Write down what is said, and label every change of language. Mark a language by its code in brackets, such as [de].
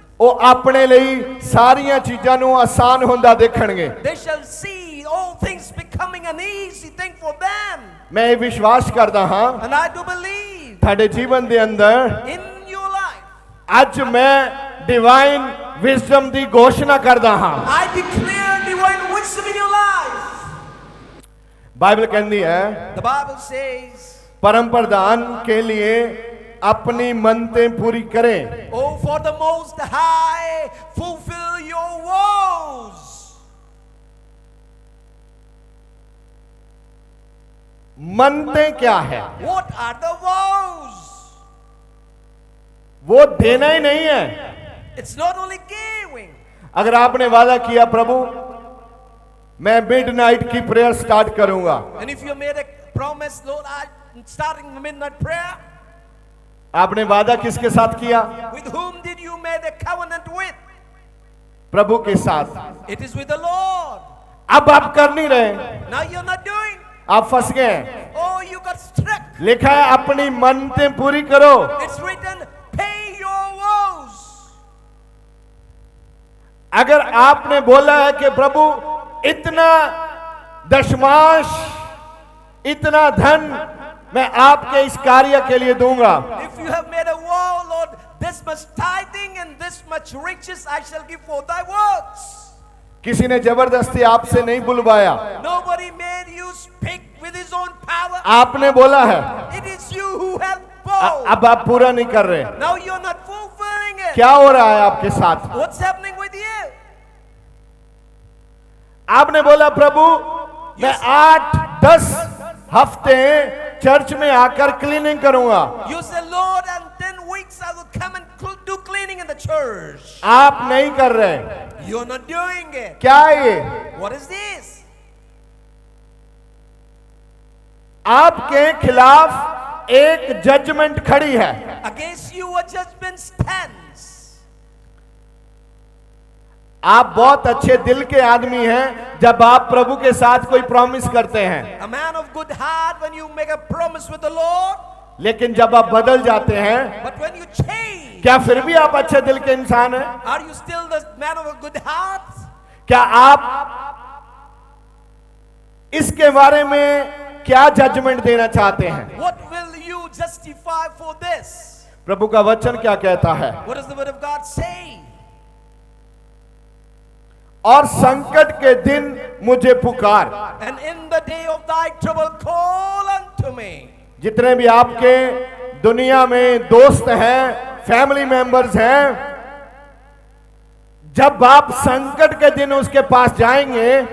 [pa] ਉਹ ਆਪਣੇ ਲਈ ਸਾਰੀਆਂ ਚੀਜ਼ਾਂ ਨੂੰ ਆਸਾਨ ਹੁੰਦਾ ਦੇਖਣਗੇ। [en] they shall see all things becoming an easy thing for them. [pa] ਮੈਂ ਇਹ ਵਿਸ਼ਵਾਸ ਕਰਦਾ ਹਾਂ [en] And I do believe [pa] ਤੁਹਾਡੇ ਜੀਵਨ ਦੇ ਅੰਦਰ [en] in your life, [pa] ਅੱਜ ਮੈਂ ਡਿਵਾਈਨ ਵਿਜ਼ਡਮ ਦੀ ਘੋਸ਼ਣਾ ਕਰਦਾ ਹਾਂ। [en] I declare divine wisdom in your life. [hi] Bible कहती है [en] The Bible says, [hi] परम प्रधान के लिए अपनी मनतें पूरी करें। [en] oh, for the Most High, fulfill your woes. [hi] मनतें क्या है? [en] What are the woes? [hi] वो देना ही नहीं है। [en] It's not only giving. [hi] अगर आपने वादा किया प्रभु मैं मिडनाइट की प्रेयर स्टार्ट करूंगा, [en] And if you made a promise, Lord, I'm starting the midnight prayer, [hi] आपने वादा किसके साथ किया? [en] with whom did you make a covenant with? [hi] प्रभु के साथ। [en] It is with the Lord. [hi] अब आप कर नहीं रहे, [en] Now you're not doing. [hi] आप फंस गए। [en] Oh, you got struck. [hi] लिखा है अपनी मन्नतें पूरी करो। [en] It's written, pay your vows. [hi] अगर आपने बोला है कि प्रभु इतना दशमांश, इतना धन मैं आपके इस कार्य के लिए दूंगा, [en] If you have made a vow, Lord, this much tithing and this much riches I shall give for thy works. [hi] किसी ने जबरदस्ती आपसे नहीं बुलवाया, [en] Nobody made you speak with his own power. [hi] आपने बोला है। [en] It is you who have vowed. [hi] अब आप पूरा नहीं कर रहे। [en] Now you're not fulfilling it. [hi] क्या हो रहा है आपके साथ? [en] What's happening with you? [hi] आपने बोला प्रभु मैं 8-10 हफ्ते चर्च में आकर क्लीनिंग करूंगा। [en] You say, Lord, and 10 weeks I will come and do cleaning in the church. [hi] आप नहीं कर रहे। [en] You're not doing it. [hi] क्या है ये? [en] What is this? [hi] आपके खिलाफ एक जजमेंट खड़ी है। [en] Against you a judgment stands. [hi] आप बहुत अच्छे दिल के आदमी हैं जब आप प्रभु के साथ कोई प्रॉमिस करते हैं, [en] A man of good heart when you make a promise with the Lord, [hi] लेकिन जब आप बदल जाते हैं, [en] but when you change, [hi] क्या फिर भी आप अच्छे दिल के इंसान हैं? [en] are you still the man of a good heart? [hi] क्या आप इसके बारे में क्या जजमेंट देना चाहते हैं? [en] What will you justify for this? [hi] प्रभु का वचन क्या कहता है? [en] What does the word of God say? [hi] और संकट के दिन मुझे पुकार। [en] And in the day of thy trouble call unto me. [hi] जितने भी आपके दुनिया में दोस्त हैं, फैमिली मेंबर्स हैं, जब आप संकट के दिन उसके पास जाएंगे,